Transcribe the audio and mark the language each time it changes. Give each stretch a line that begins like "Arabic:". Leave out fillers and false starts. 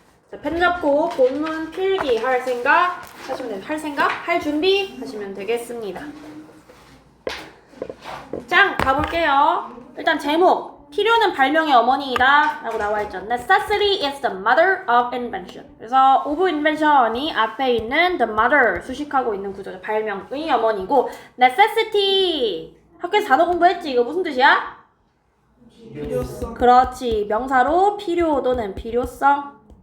Korean: 자, 펜 잡고 본문 필기 할 생각 하시면 돼요. 할 준비 하시면 되겠습니다. 짱 가볼게요. 일단 제목, 필요는 발명의 어머니이다 라고 나와있죠.
English: Necessity is the mother of invention.
Korean: 그래서 of invention이 앞에 있는 the mother 수식하고 있는 구조죠. 발명의 어머니고, necessity 학교에서 단어 공부했지? 이거 무슨 뜻이야? 필요성. 그렇지. 명사로 필요 또는 필요성.